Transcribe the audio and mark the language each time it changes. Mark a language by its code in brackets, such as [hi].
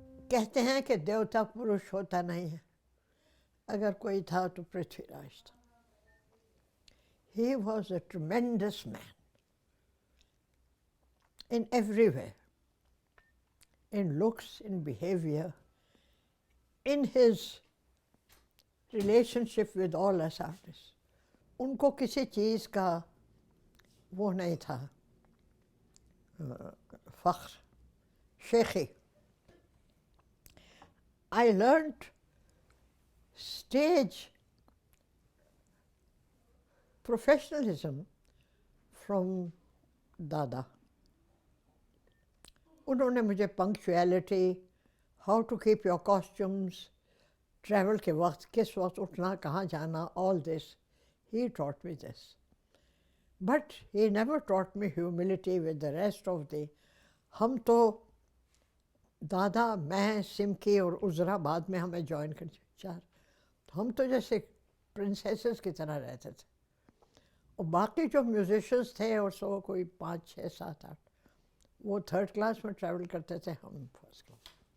[ur] کہتے ہیں کہ دیوتا پروش ہوتا نہیں ہے، اگر کوئی تھا تو پرتھوی راج تھا. [en] He was a tremendous man in every way, in looks, in behavior, in his relationship with all us artists. [ur] ان کو کسی چیز کا وہ نہیں تھا فخر شیخی. [en] I learned stage professionalism from Dada. [ur] انہوں نے مجھے [en] punctuality, how to keep your costumes, [ur] travel کے وقت کس وقت اٹھنا کہاں جانا, [en] all this. He taught me this. But he never taught me humility with the rest of the. [ur] ہم تو دادا, میں, سمکی اور عذرا بعد میں ہمیں جوائن کر چار. ہم تو جیسے پرنسیسز کی طرح رہتے تھے. اور باقی جو میوزیشنس تھے اور سو کوئی 5 6 7 8 وہ 3rd کلاس میں ٹریول کرتے تھے, ہم 1st کلاس.